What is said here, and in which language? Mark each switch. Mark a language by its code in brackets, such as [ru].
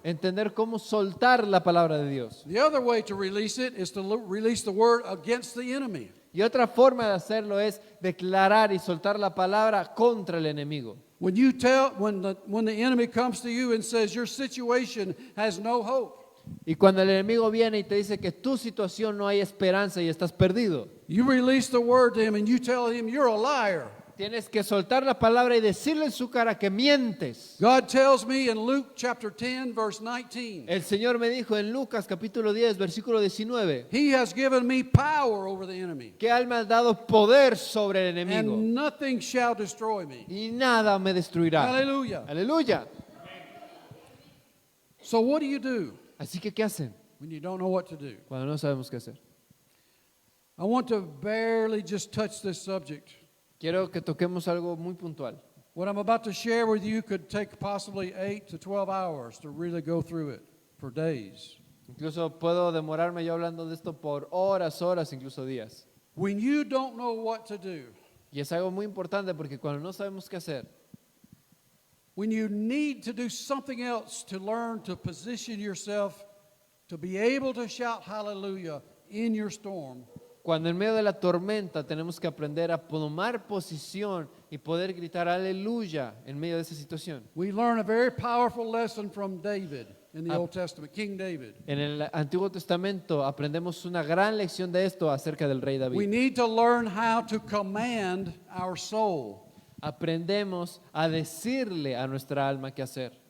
[es] Entender cómo soltar la palabra de Dios. [en] The other way to release it is to release the word against the enemy. [es] Y otra forma de hacerlo es declarar y soltar la palabra contra el enemigo. [en] When the enemy comes to you and says your situation has no hope, [es] Y cuando el enemigo viene y te dice que tu situación no hay esperanza y estás perdido, [en] you release the word to him and you tell him you're a liar. [es] tienes que soltar la palabra y decirle en su cara que mientes. [en] God tells me in Luke chapter 10 verse 19, [es] El Señor me dijo en Lucas capítulo 10, versículo 19, [en] He has given me power over the enemy, [es] que Él me ha dado poder sobre el enemigo [en] and nothing shall destroy me. [es] y nada me destruirá. [en] Hallelujah. [es] Aleluya. [en] So what do you do [es] Así que, ¿qué hacen [en] when you don't know what to do? [es] cuando no sabemos qué hacer? [en] I want to barely just touch this subject. [es] Quiero que toquemos algo muy puntual. [en] What I'm about to share with you could take possibly 8 to 12 hours to really go through it for days. [es] Incluso puedo demorarme yo hablando de esto por horas, incluso días. [en] When you don't know what to do, [es] Y es algo muy importante porque cuando no sabemos qué hacer, [en] when you need to do something else to learn to position yourself to be able to shout hallelujah in your storm, [es] cuando en medio de la tormenta tenemos que aprender a tomar posición y poder gritar aleluya en medio de esa situación. [en] we learn a very powerful lesson from David in the Old Testament, King David. [es] En el Antiguo Testamento aprendemos una gran lección de esto acerca del rey [en] We [es] David. [en] need to learn how to command our soul. [es] Aprendemos a decirle a nuestra alma qué hacer.